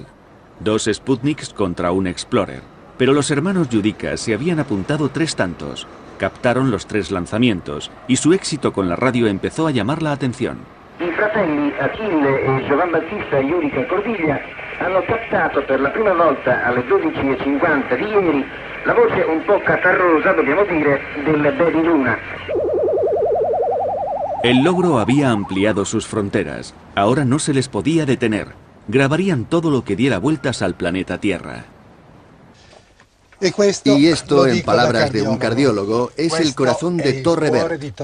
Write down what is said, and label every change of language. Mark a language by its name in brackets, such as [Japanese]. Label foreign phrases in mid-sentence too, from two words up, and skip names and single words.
[Spanish] 2 Sputniks contra un Explorer. Pero los hermanos Yudica se habían apuntado 3 tantos. Captaron los 3 lanzamientos y su éxito con la radio empezó a llamar la atención. [Italian] I fratelli Achille e Giovan Battista Yudica Cordiglia hanno captato per la prima volta alle 12:50 di ieri la voce un po' catarrosa, dobbiamo dire, del Baby Luna. [Spanish] El logro había ampliado sus fronteras. Ahora no se les podía detener. Grabarían todo lo que diera vueltas al planeta Tierra. Y esto, en palabras de un cardiólogo, es el corazón de Torre Bert.